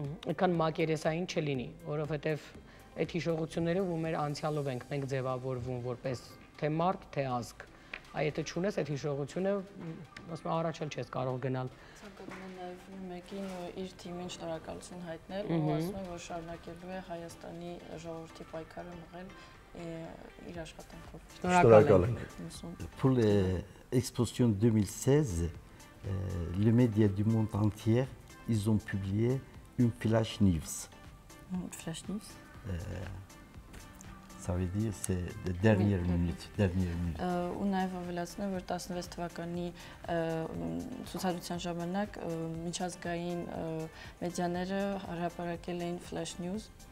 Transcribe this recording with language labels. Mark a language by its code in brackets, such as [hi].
[hy] այդքան մակերեսային չլինի, որովհետեւ այդ հիշողությունները ու մեր անցյալով ենք մենք ձևավորվում որպես թե մարդ, թե ազգ։ Այ եթե չունես այդ հիշողությունը, ասում եմ առաջ էլ չես կարող գնալ։ Ցանկանում եմ նաև մեկին իր թիմին շնորհակալություն հայտնել ու ասում եմ, որ շարունակելու է Հայաստանի ժողովրդի պայքարը մղել իր աշխատանքով։ Շնորհակալ ենք։ [fr] Pour l'exposition 2016, les médias du monde entier, ils ont publié une flash news. Flash news? Ça veut dire c'est de dernière minute. [hy] Ու նաև ավելացնեմ, որ 16 թվականի ցուցադրության ժամանակ միջազգային մեդիաները հրապարակել էին flash news.